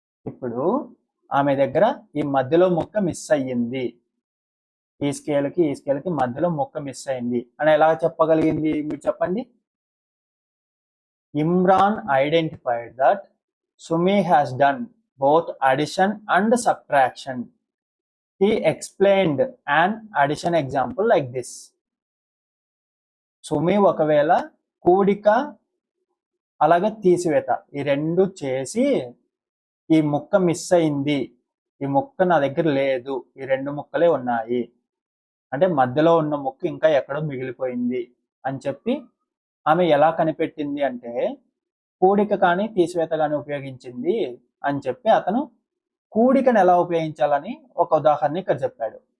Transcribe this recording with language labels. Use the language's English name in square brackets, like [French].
[Telugu] ఇప్పుడు ఆమె దగ్గర ఈ మధ్యలో ముక్క మిస్ అయ్యింది, ఈ స్కేల్కి మధ్యలో ముక్క మిస్ అయింది అని ఎలా చెప్పగలిగింది మీరు చెప్పండి. [English] Imran identified that Sumi has done both addition and subtraction. He explained an addition example like this. [Telugu] సుమి ఒకవేళ కూడిక అలాగే తీసివేత ఈ రెండు చేసి ఈ ముక్క మిస్ అయింది, ఈ ముక్క నా దగ్గర లేదు, ఈ రెండు ముక్కలే ఉన్నాయి అంటే మధ్యలో ఉన్న ముక్క ఇంకా ఎక్కడో మిగిలిపోయింది అని చెప్పి ఆమె ఎలా కనిపెట్టింది అంటే కూడిక కానీ తీసివేత కానీ ఉపయోగించింది అని చెప్పి అతను కూడికను ఎలా ఉపయోగించాలని ఒక ఉదాహరణ ఇక్కడ చెప్పాడు.